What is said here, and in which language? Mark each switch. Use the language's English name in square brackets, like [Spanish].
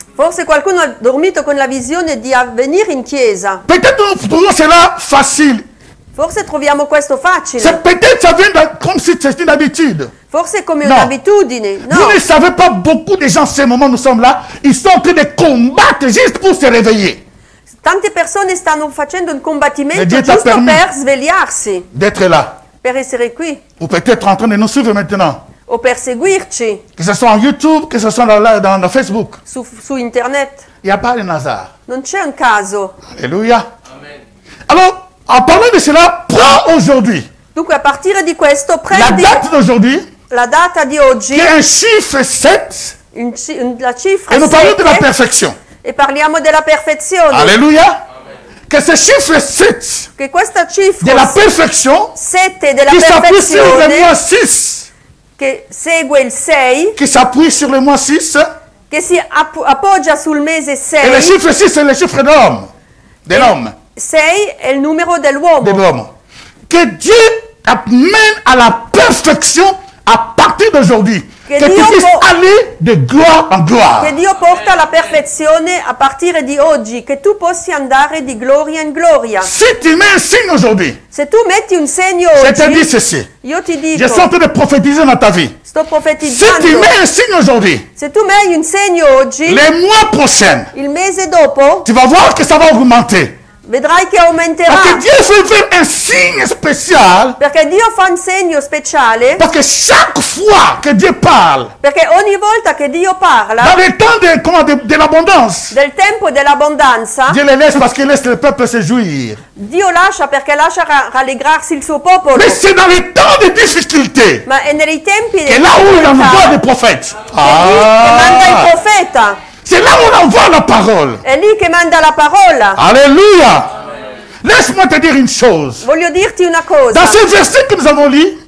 [Italian] Forse qualcuno ha dormito con la visione di venire in chiesa. [French] Peut-être nous trouvons cela facile. [Italian] Forse troviamo questo facile. [French] Peut-être ça vient comme si c'était une habitude. [Italian] Forse è come No. un'abitudine. No. [French] Vous ne savez pas, beaucoup de gens, en ce moment, nous sommes là, ils sont en train de combattre juste pour se réveiller. [Italian] Tante persone stanno facendo un E combattimento Dio t'ha giusto [French] permis. [Italian] per svegliarsi, [French] D'être là. [Italian] per essere qui [French] Ou peut-être en train de nous suivre maintenant. [Italian] o per seguirci [French] Que ce soit en YouTube, que ce soit dans Facebook. [Italian] su internet. [French] Il n'y a pas de hasard. [Italian] Non c'è un caso. [French] Alléluia. Alors, en parlant de cela, prends aujourd'hui [Italian] Dunque a partire di questo [French] la [Italian] prendi [French] date d'aujourd'hui, [Italian] la data di oggi, [French] qui est un chiffre 7, [Italian] la cifra [French] et nous parlons de la [Italian] 7 [French] perfection. [Italian] e parliamo della perfezione. [French] Alléluia. Que ce chiffre 7 [Italian] Che questa [French] de [Italian] cifra [French] la perfection, [Italian] 7 della [French] qui s'appuie sur le [Italian] perfezione [French] mois 6, [Italian] che segue il 6, [French] qui s'appuie sur le mois 6, [Italian] che si appoggia sul mese [French] et le [Italian] 6. [French] chiffre 6, c'est le chiffre de l'homme. [Italian] 6 è il numero dell'uomo. [French] Que Dieu amène à la perfection à partir d'aujourd'hui. Que Que tu [Italian] Dio [French] puisses [Italian] può- [French] aller de gloire en gloire. [Italian] Che Dio porta alla perfezione a partire di oggi, che tu possa andare di gloria in gloria. [French] Si tu mets un signe aujourd'hui, [Italian] Se tu metti un segno [French] je te dis [Italian] oggi, [French] ceci. [Italian] io ti [French] Je [Italian] dico, [French] suis en train de prophétiser dans ta vie. [Italian] sto [French] Si tu [Italian] profetizzando, [French] mets un signe aujourd'hui, [Italian] se tu metti un segno oggi, [French] les mois prochains, [Italian] il mese dopo [French] tu vas voir que ça va augmenter. [Italian] vedrai che aumenterà. [French] Parce que Dieu fait faire un signe spécial. [Italian] Perché Dio fa un segno speciale, [French] Parce que chaque fois que Dieu parle, [Italian] perché ogni volta che Dio [French] dans [Italian] parla [French] le temps de l'abondance, [Italian] del tempo dell'abbondanza, [French] Dieu les laisse parce qu'il laisse le peuple se jouir. [Italian] Dio lascia perché lascia rallegrarsi il suo popolo. [French] Mais c'est dans les temps de difficulté [Italian] Ma è nei tempi [French] que là où il envoie des prophètes. [Italian] che manda il profeta. [French] C'est là où on envoie la parole. [Italian] È lì che manda la parola. [French] Alléluia. Laisse-moi te dire une chose. [Italian] Voglio dirti una cosa. [French] Dans ce verset que nous avons lu,